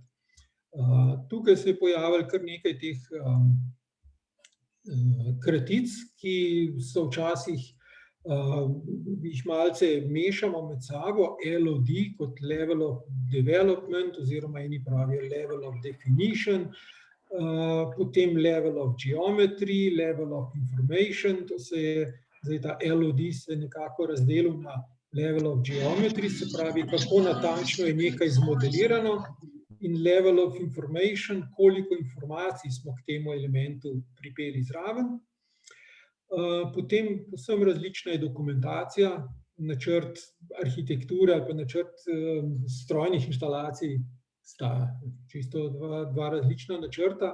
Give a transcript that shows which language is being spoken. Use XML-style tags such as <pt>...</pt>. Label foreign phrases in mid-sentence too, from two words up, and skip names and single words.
<sl>Tukaj se je pojavilo kar nekaj teh kratic, ki so včasih, jih malce mešamo med sabo, LOD kot</sl> <en>Level of Development</en> <sl>oziroma eni pravijo</sl> <en>Level of Definition,</en> <sl>potem</sl> <en>Level of Geometry, Level of Information,</en> <sl>to se je zdaj ta LOD se nekako razdelil na</sl> <en>Level of Geometry,</en> <sl>se pravi, kako natančno je nekaj zmodelirano, in</sl> <en>Level of Information,</en> <sl>koliko informacij smo k temu elementu pripeli zraven. Potem povsem različna je dokumentacija, načrt arhitekture ali pa načrt strojnih inštalacij sta čisto dva različna načrta.</sl>